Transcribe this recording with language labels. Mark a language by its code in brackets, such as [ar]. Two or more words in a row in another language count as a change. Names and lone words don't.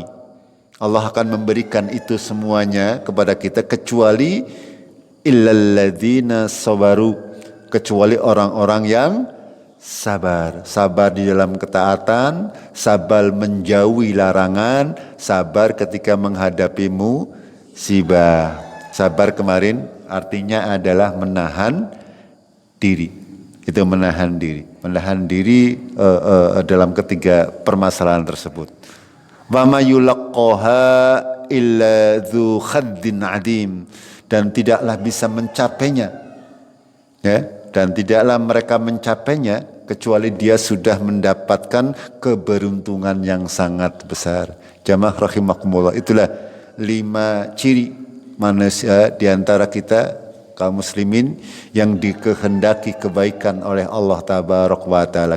[id] Allah akan memberikan itu semuanya kepada kita kecuali [ar] إلا الذين صبروا, [id] kecuali orang-orang yang sabar di dalam ketaatan, sabar menjauhi larangan, sabar ketika menghadapi musibah. Sabar kemarin artinya adalah menahan diri. Itu menahan diri dalam ketiga permasalahan tersebut. [ar] وما يلقاها إلا ذو حظ عظيم, [id] dan tidaklah bisa mencapainya, ya, dan tidaklah mereka mencapainya kecuali dia sudah mendapatkan keberuntungan yang sangat besar. Jamaah rahimakumullah, itulah 5 ciri manusia di antara kita kaum muslimin yang dikehendaki kebaikan oleh Allah [ar] تبارك وتعالى.